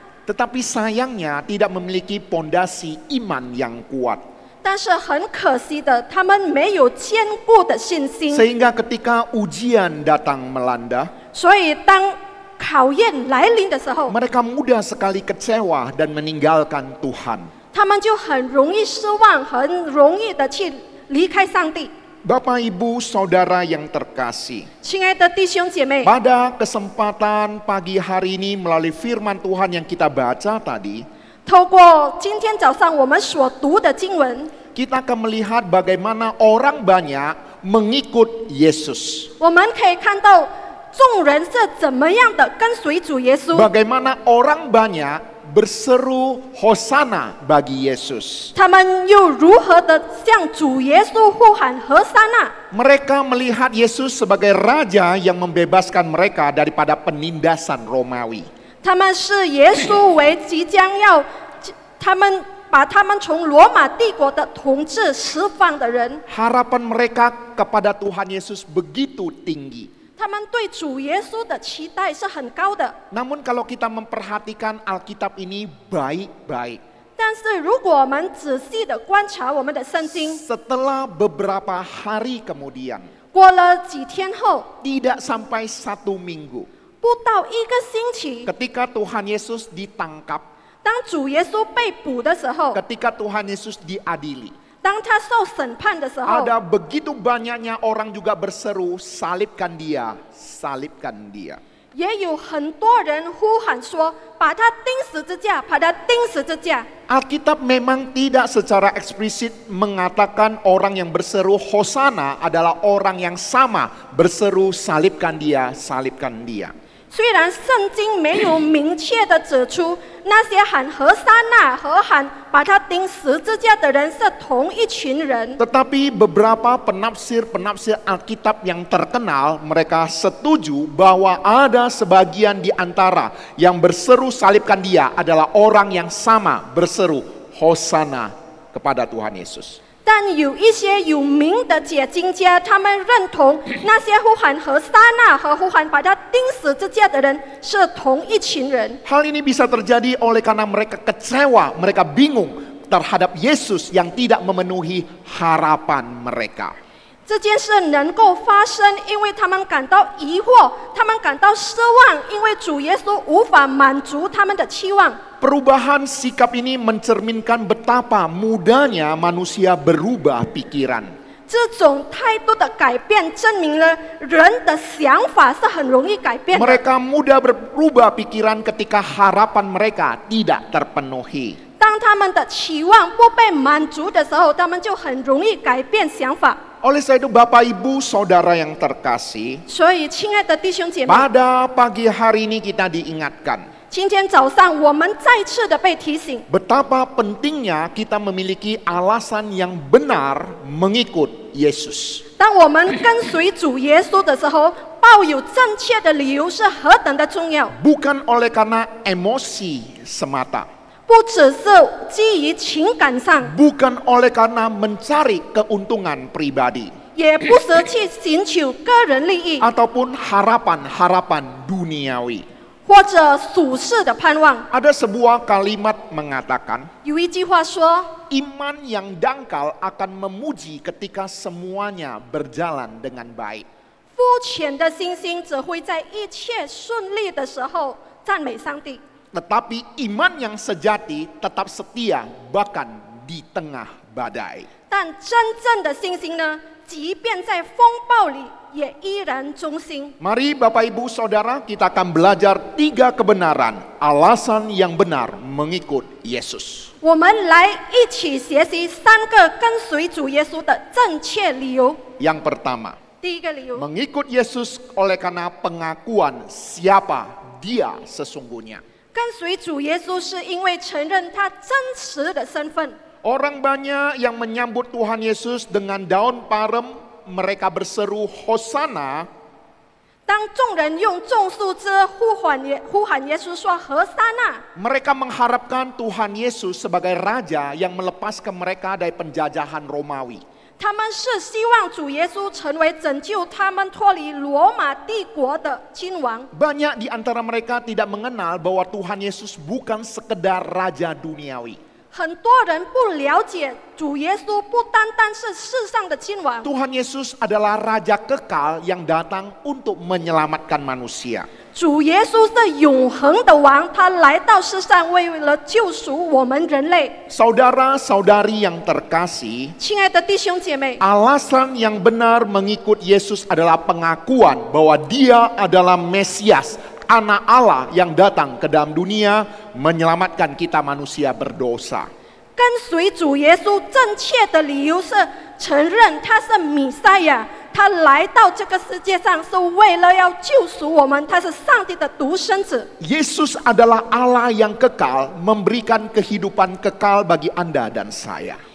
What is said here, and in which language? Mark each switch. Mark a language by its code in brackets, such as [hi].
[id] Tetapi sayangnya tidak memiliki pondasi iman yang kuat. [zh] 但是很可惜的，他们没有坚固的信心。 [id] Sehingga ketika ujian datang melanda, [zh] 所以当考验来临的时候， [id] mereka mudah sekali kecewa dan meninggalkan Tuhan. [zh] 他们就很容易失望，很容易的去离开上帝。 [id] Bapak, Ibu, Saudara yang terkasih, [zh] 亲爱的弟兄姐妹， [id] pada kesempatan pagi hari ini melalui firman Tuhan yang kita baca tadi, [zh] 透过今天早上我们所读的经文， [id] kita akan melihat bagaimana orang banyak mengikut Yesus. [zh] 我们可以看到众人是怎么样的跟随主耶稣， [id] Bagaimana orang banyak berseru Hosana bagi Yesus. [zh] 他们又如何的向主耶稣呼喊和撒那？ [id] Mereka melihat Yesus sebagai raja yang membebaskan mereka daripada penindasan Romawi. [zh] 他们视耶稣为即将要，把他们从罗马帝国的统治释放的人。 [id] Harapan mereka kepada Tuhan Yesus begitu tinggi. [zh] 他们对主耶稣的期待是很高的。 [id] Namun kalau kita memperhatikan Alkitab ini baik-baik, [zh] 但是如果我们仔细的观察我们的圣经， [id] setelah beberapa hari kemudian, [zh] 过了几天后， [id] tidak sampai 1 minggu, [zh] 不到一个星期， [id] ketika Tuhan Yesus ditangkap, [zh] 当主耶稣被捕的时候， [id] ketika Tuhan Yesus diadili, [zh] 当他受审判的时候， [id] ada begitu banyaknya orang juga berseru, salibkan dia, salibkan dia. [zh] 也有很多人呼喊说：“把他钉十字架，把他钉十字架。” [id] Alkitab memang tidak secara eksplisit mengatakan orang yang berseru Hosana adalah orang yang sama berseru salibkan dia, salibkan dia. [zh] 虽然圣经没有明确的指出那些喊和撒那和喊把他钉十字架的人是同一群人， [id] Tetapi beberapa penafsir-penafsir Alkitab yang terkenal mereka setuju bahwa ada sebagian di antara yang berseru salibkan dia adalah orang yang sama berseru Hosana kepada Tuhan Yesus. [zh] 但有一些有名的解经家，他们认同那些呼喊和撒那和呼喊把他钉十字架的人是同一群人。 [id] Hal ini bisa terjadi oleh karena mereka kecewa, mereka bingung. terhadap Yesus yang tidak memenuhi harapan mereka. [zh] 这件事能够发生，因为他们感到疑惑，他们感到失望，因为主耶稣无法满足他们的期望。 [id] Perubahan sikap ini mencerminkan betapa mudahnya manusia berubah pikiran. [zh] 这种态度的改变，证明了人的想法是很容易改变的。 [id] Mereka mudah berubah pikiran ketika harapan mereka tidak terpenuhi. [zh] 当他们的期望不被满足的时候，他们就很容易改变想法。 [id] Oleh sebab itu Bapak Ibu Saudara yang terkasih, [zh] 所以，亲爱的弟兄姐妹， [id] pada pagi hari ini kita diingatkan [zh] 今天早上我们再次的被提醒， [id] betapa pentingnya kita memiliki alasan yang benar mengikut Yesus. [zh] 当我们跟随主耶稣的时候，抱有正确的理由是何等的重要。 [id] Bukan oleh karena emosi semata, [zh] 不只是基于情感上， [id] bukan oleh karena mencari keuntungan pribadi, [zh] 也不是去寻求个人利益， [id] ataupun harapan-harapan duniawi. [zh] 或者属世的盼望。 [id] Ada sebuah kalimat mengatakan, [zh] 有一句话说， [id] iman yang dangkal akan memuji ketika semuanya berjalan dengan baik. [zh] 肤浅的信心只会在一切顺利的时候赞美上帝。 [id] Tetapi iman yang sejati tetap setia bahkan di tengah badai. [zh] 但真正的信心呢，即便在风暴里，也依然忠心。 [id] Mari Bapak Ibu Saudara, kita akan belajar 3 kebenaran, alasan yang benar mengikut Yesus. [zh] 我们来一起学习3个跟随主耶稣的正确理由。 [id] Yang pertama, [zh] 第一个理由， [id] mengikut Yesus oleh karena pengakuan siapa Dia sesungguhnya. [zh] 跟随主耶稣是因为承认他真实的身份。 [id] Orang banyak yang menyambut Tuhan Yesus dengan daun parem, mereka berseru Hosana. [zh] 当众人用众树枝呼喊耶稣说何沙那， [id] Mereka mengharapkan Tuhan Yesus sebagai raja yang melepaskan mereka dari penjajahan Romawi. [zh] 他们是希望主耶稣成为拯救他们脱离罗马帝国的君王。 [id] Banyak di antara mereka tidak mengenal bahwa Tuhan Yesus bukan sekedar raja duniawi. [zh] 很多人不了解主耶稣不单单是世上的君王， [id] Tuhan Yesus adalah raja kekal yang datang untuk menyelamatkan manusia. [zh] 主耶稣是永恒的王，他来到世上为了救赎我们人类。 [id] Saudara-saudari yang terkasih, [zh] 亲爱的弟兄姐妹， [id] alasan yang benar mengikut Yesus adalah pengakuan bahwa Dia adalah Mesias, Anak Allah yang datang ke dalam dunia menyelamatkan kita manusia berdosa. [zh] 跟随主耶稣正确的理由是承认他是弥赛亚，他来到这个世界上是为了要救赎我们，他是上帝的独生子。 [id] Yesus adalah Allah yang kekal, memberikan kehidupan kekal bagi Anda dan saya.